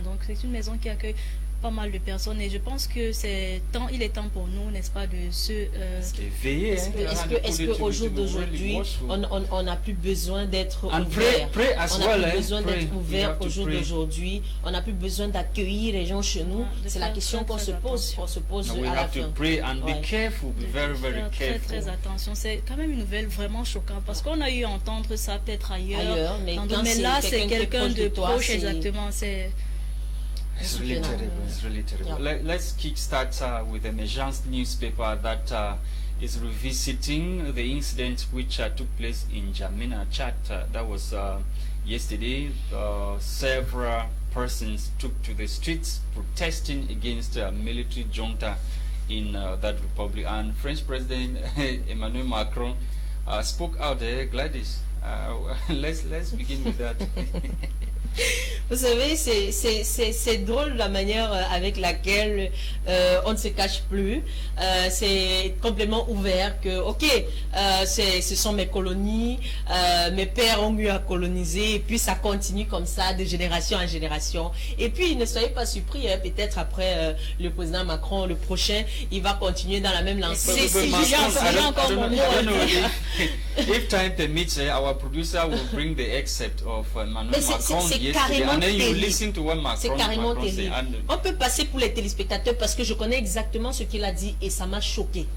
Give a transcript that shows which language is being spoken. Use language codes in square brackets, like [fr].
[fr] Donc c'est une maison qui accueille pas mal de personnes, et je pense que il est temps pour nous, n'est-ce pas, de se veiller. Est-ce que au jour d'aujourd'hui, on n'a plus besoin d'être ouvert? On n'a plus besoin d'être ouvert au jour d'aujourd'hui. On n'a plus besoin d'accueillir les gens chez nous. C'est la question qu'on se pose. On se pose à la fin. [en] Pray and be careful, be very, very careful. [fr] Très attention. C'est quand même une nouvelle vraiment choquante, parce qu'on a eu à entendre ça peut-être ailleurs, mais là c'est quelqu'un de proche, exactement. [en] It's really terrible. It's really terrible. Yeah. Let's kickstart with the Emergence newspaper that is revisiting the incident which took place in N'Djamena, Chad. That was yesterday. Several persons took to the streets protesting against military junta in that republic. And French President Emmanuel Macron spoke out there. Gladys, let's begin with that. [fr] Vous savez, c'est drôle la manière avec laquelle on ne se cache plus. C'est complètement ouvert que, ok, ce sont mes colonies, mes pères ont eu à coloniser, et puis ça continue comme ça de génération en génération. Et puis ne soyez pas surpris, hein, peut-être après le président Macron, le prochain, il va continuer dans la même lancée. [en] If time permits, our producer will bring the excerpt of Emmanuel Macron yesterday, and then you listen to what Macron said. [fr] On peut passer pour les téléspectateurs parce que je connais exactement ce qu'il a dit et ça m'a choqué.